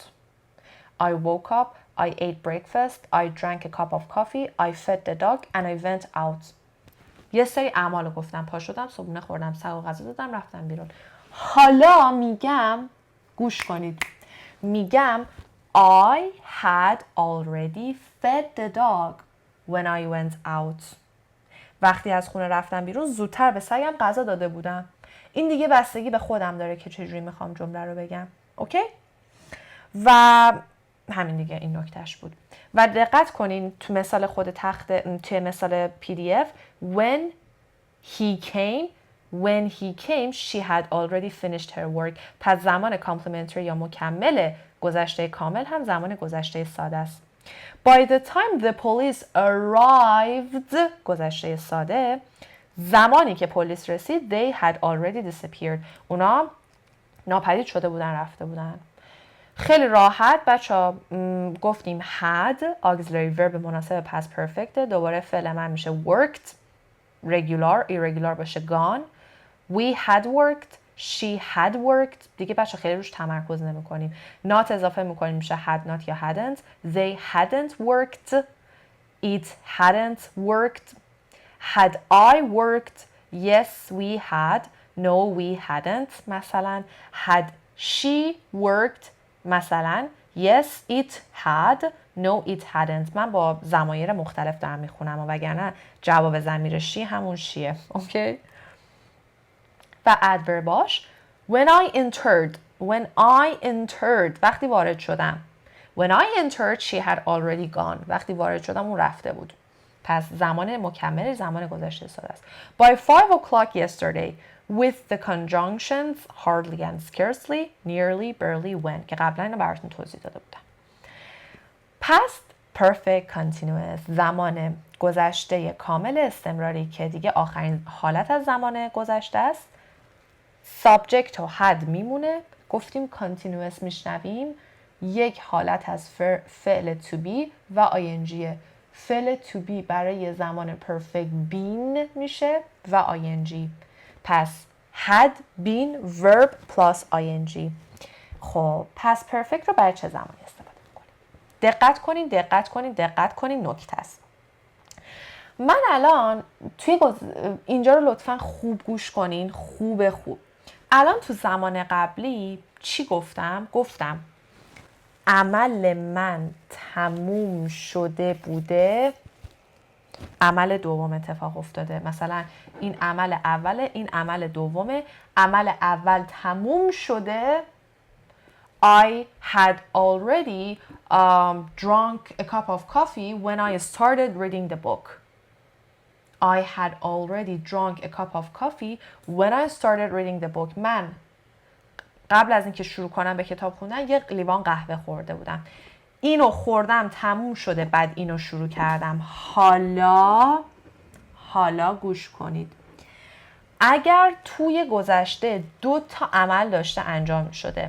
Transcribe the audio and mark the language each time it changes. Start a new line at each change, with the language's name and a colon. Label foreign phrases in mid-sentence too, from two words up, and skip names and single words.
English: I woke up, I ate breakfast, I drank a cup of coffee, I fed the dog and I went out.
Persian: یه سری اعمالو گفتم پا شدم صبحونه خوردم سگ و غذا دادم رفتم بیرون. حالا میگم گوش کنید میگم
English: I had already fed the dog when I went out.
Persian: وقتی از خونه رفتم بیرون زودتر به سگم غذا داده بودم. این دیگه بستگی به خودم داره که چجوری میخوام جمله رو بگم. اوکی؟ و همین دیگه این نکتهش بود. و دقت کنین تو مثال خود توی مثال PDF
English: when he came she had already finished her work.
Persian: پس زمان کامپلمنتری یا مکمل گذشته کامل هم زمان گذشته ساده است.
English: By the time the police arrived
Persian: گذشته ساده زمانی که پلیس رسید
English: they had already disappeared.
Persian: اونا ناپدید شده بودن رفته بودن. خیلی راحت بچه گفتیم
English: had auxiliary verb
Persian: مناسب
English: past perfect.
Persian: دوباره فعل من میشه
English: worked regular irregular
Persian: باشه gone.
English: We had worked she had worked.
Persian: دیگه بچه خیلی روش تمرکز نمی کنیم.
English: not
Persian: اضافه میکنیم میشه
English: had not یا hadn't. They hadn't worked. It hadn't worked. Had I worked? Yes we had. No we hadn't. مثلا had she worked? مثلا yes it had. No it hadn't.
Persian: من با ضمایر مختلف دارم میخونم وگرنه جواب ضمیر she همون شیه. اوکی؟ و adverbاش
English: when I entered
Persian: وقتی وارد شدم.
English: When I entered she had already gone.
Persian: وقتی وارد شدم اون رفته بود. پس زمان مکمل زمان گذشته ساده است.
English: By 5 o'clock yesterday with the conjunctions hardly and scarcely, nearly, barely, when
Persian: که قبلا اینو براتون توضیح داده بودم.
English: Past perfect continuous
Persian: زمان گذشته کامل استمراری که دیگه آخرین حالت از زمان گذشته است. Subject و had میمونه. گفتیم continuous میشنویم یک حالت از فعل
English: to be
Persian: و ing. فعل
English: to be
Persian: برای زمان
English: perfect been
Persian: میشه و ing.
English: پس had been verb plus ing.
Persian: خب پس perfect رو برای چه زمانی استفاده میکنیم؟ دقت کنین نکته است. من الان توی اینجا رو لطفاً خوب گوش کنین. خوب الان تو زمان قبلی چی گفتم؟ گفتم عمل من تموم شده بوده. عمل دوم اتفاق افتاده. مثلا این عمل اوله این عمل دومه. عمل اول تموم شده.
English: I had already drunk a cup of coffee when I started reading the book. I had already drunk a cup of coffee when I started reading the book.
Persian: من قبل از اینکه شروع کنم به کتاب خوندن یک لیوان قهوه خورده بودم. اینو خوردم تموم شده بعد اینو شروع کردم. حالا گوش کنید. اگر توی گذشته 2 تا عمل داشته انجام شده.